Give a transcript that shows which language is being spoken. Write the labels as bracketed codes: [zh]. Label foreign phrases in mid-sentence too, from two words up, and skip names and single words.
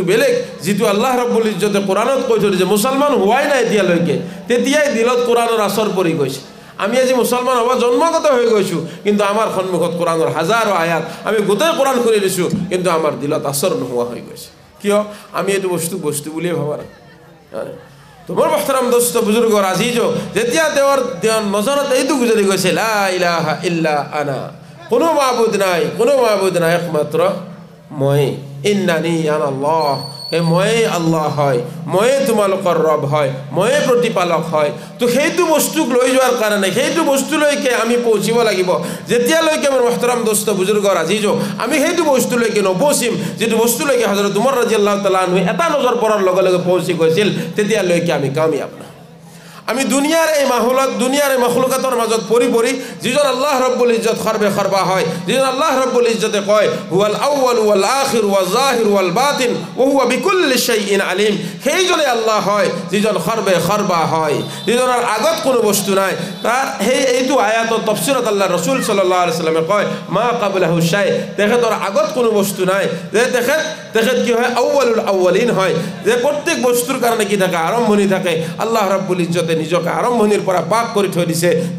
[as] বেলেগ যিটো আল্লাহ ৰাব্বুল ইজ্জতে কোরআনত কৈ থৈ দিছে মুছলমান হোৱাই নাই এতিয়ালৈকে তেতিয়াই দিলত কোরআনৰ আসৰ পৰি গৈছে আমি আজি মুছলমান হ'ব জন্মগত হৈ গৈছোঁ কিন্তু আমাৰ সন্মুখত কোরআনৰ হাজাৰো আয়াত আমি গোটেই কোরআন কৰি দিছোঁ কিন্তু আমাৰ দিলত আসৰ নোহোৱা হৈ গৈছে কিয় আমি এইটো বস্তু বুলিয়ে ভাবা নাই তোমাৰ মুহতাৰাম দোস্ত বুজুৰ্গৰ আজিজ যেতিয়া তেওঁৰ নজৰত এইটো গুজৰি গৈছে [ar] لا إله إلا أنا [as] কোনো মাবুদ নাই একমাত্ৰ মই [ar] إنني أنا الله [as] মই আল্লাহ হয় মই তোমালোকৰ ৰব হয় মই প্ৰতিপালক হয় তো সেইটো বস্তুক লৈ যোৱাৰ কাৰণে সেইটো বস্তুলৈকে আমি পৌঁছিব লাগিব যেতিয়ালৈকে মোৰ মহতৰম দোস্ত বুজুৰ্গৰ আজিজ আমি সেইটো বস্তুলৈকে নপৌঁছিম যিটো বস্তুলৈকে হযরত উমৰ [ar] رضي الله تعالى عنه [as] এটা নজৰ পৰাৰ লগে লগে পৌঁছি গৈছিল তেতিয়ালৈকে আমি কামিয়াব না আমি দুনিয়াৰ এই মাহলত দুনিয়াৰ এই মখলুকাতৰ মাজত পৰি যিজন আল্লাহ ৰব্বুল ইজ্জত খৰবে খৰবা হয় যিজন আল্লাহ ৰব্বুল ইজ্জতে কয় [ar] هو الأول والآخر والظاهر والباطن وهو بكل شيء عليم [as] সেইজনে আল্লাহ হয় যিজন খৰবে খৰবা হয় যিজনৰ আগত কোনো বস্তু নাই তাৰ এইটো আয়াতৰ তাফসীৰত আল্লাহ ৰাসূল [ar] صلى الله عليه وسلم [as] কয় [ar] ما قبله شيء [as] তেখেতৰ আগত কোনো বস্তু নাই যে তেখেত কি হয় [ar] أول الأولين [as] হয় যে প্ৰত্যেক বস্তুৰ কাৰণে কি থাকে আৰম্ভণি থাকে আল্লাহ ৰব্বুল ইজ্জতে নিজকে আৰম্ভণিৰ পৰা পাক কৰি থৈ দিছে যে